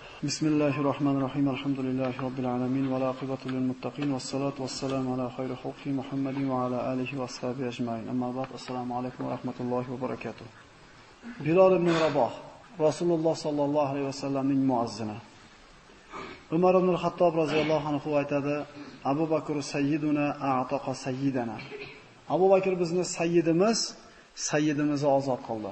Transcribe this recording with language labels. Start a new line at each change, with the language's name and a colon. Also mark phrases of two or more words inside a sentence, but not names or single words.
Arabic: بسم الله الرحمن الرحيم. الحمد لله رب العالمين والعاقبة للمتقين والصلاة والسلام على خير خلق محمد وعلى آله وأصحابه أجمعين. أما بعد. السلام عليكم ورحمة الله وبركاته.
Uzbek: Bilal ibn Raboh, Rasululloh
Arabic: صلى الله عليه
Uzbek: vasallamning muazzini. Umar ibn al-Xattob
Arabic: رضي الله عنه
Uzbek: aytadi:
Arabic: أبو بكر سيدنا أعتق سيدنا.
Uzbek: Abu Bakr bizni sayyidimizni ozod qildi.